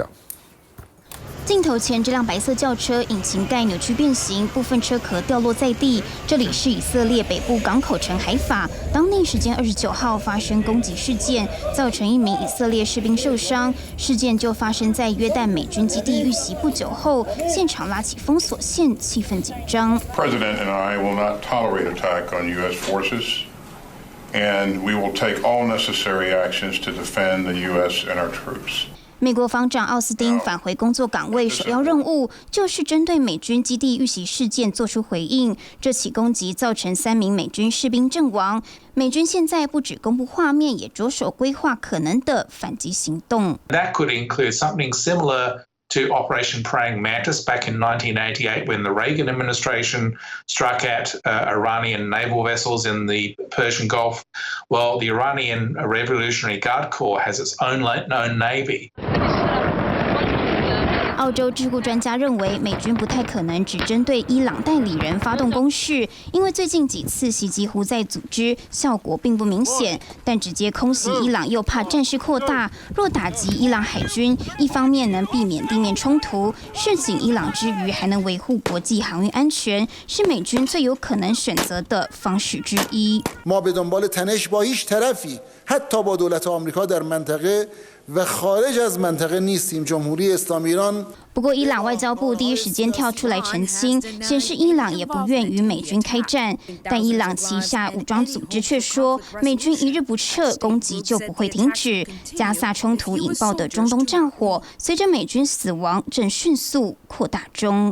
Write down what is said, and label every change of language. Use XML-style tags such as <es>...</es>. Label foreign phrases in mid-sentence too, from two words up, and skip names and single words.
<zh>镜头前，这辆白色轿车引擎盖扭曲变形，部分车壳掉落在地。这里是以色列北部港口城海法，当地时间29号发生攻击事件，造成1名以色列士兵受伤。事件就发生在约旦美军基地遇袭不久后，现场拉起封锁线，气氛紧张。</zh> <en>President and I will not tolerate attack on U.S. forces, and we will take all necessary actions to defend the U.S. and our troops.</en> <zh>美国防长奥斯汀返回工作岗位，首要任务就是针对美军基地遇袭事件做出回应。这起攻击造成3名美军士兵阵亡。美军现在不只公布画面，也着手规划可能的反击行动。</zh> <en>That could include something similar to Operation Praying Mantis back in 1988 when the Reagan administration struck at Iranian naval vessels in the Persian Gulf. Well, the Iranian Revolutionary Guard Corps has its own navy.</en> <zh>澳洲智库专家认为，美军不太可能只针对伊朗代理人发动攻势，因为最近几次袭击胡塞组织效果并不明显。但直接空袭伊朗又怕战事扩大，若打击伊朗海军，一方面能避免地面衝突，示警伊朗之余，还能维护国际航运安全，是美军最有可能选择的方式之一。</zh> <fa>ما به دنبال تنش با هیچ طرفی حتی با دولت آمریکا در منطقه و خارج از منطقه نیستیم. جمهوری اسلامی ایران</fa> <zh>不过，伊朗外交部第一时间跳出来澄清，显示伊朗也不愿与美军开战。但伊朗旗下武装组织却说，美军一日不撤，攻击就不会停止。加萨冲突引爆的中东战火，随着美军死亡正迅速扩大中。</zh>